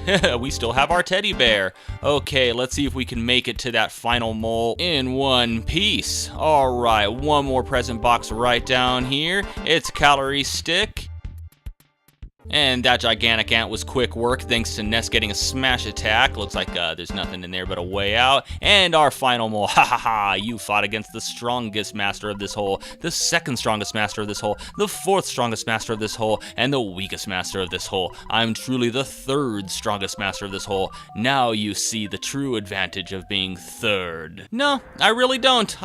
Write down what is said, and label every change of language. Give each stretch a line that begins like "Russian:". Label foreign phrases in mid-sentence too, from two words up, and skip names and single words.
English: We still have our teddy bear. Okay, let's see if we can make it to that final mole in one piece. Alright, one more present box right down here. It's Calorie Stick. And that gigantic ant was quick work thanks to Ness getting a smash attack. Looks like there's nothing in there but a way out. And our final mole. Ha ha ha! You fought against the strongest master of this hole, the second strongest master of this hole, the fourth strongest master of this hole, and the weakest master of this hole. I'm truly the third strongest master of this hole. Now you see the true advantage of being third. No, I really don't.